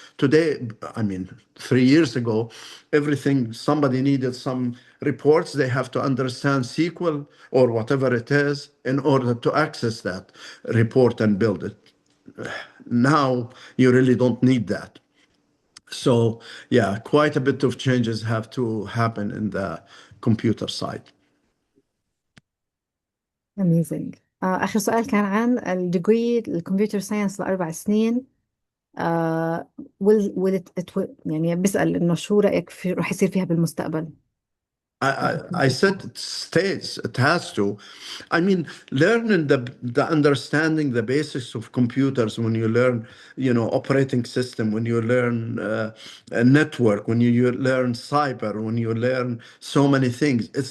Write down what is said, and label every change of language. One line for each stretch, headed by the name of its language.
English: Today, I mean, 3 years ago, everything, somebody needed some reports, they have to understand SQL or whatever it is in order to access that report and build it. Now you really don't need that. So yeah, quite a bit of changes have to happen in the computer side. Amazing.
Arabic: آخر سؤال كان عن الديجري الكمبيوتر ساينس ل4 سنين. يعني بيسأل إنه شو رأيك رح يصير فيها بالمستقبل؟
English: I said it stays, it has to. I mean, learning the understanding the basics of computers, when you learn, operating system, when you learn a network, when you learn cyber, when you learn so many things,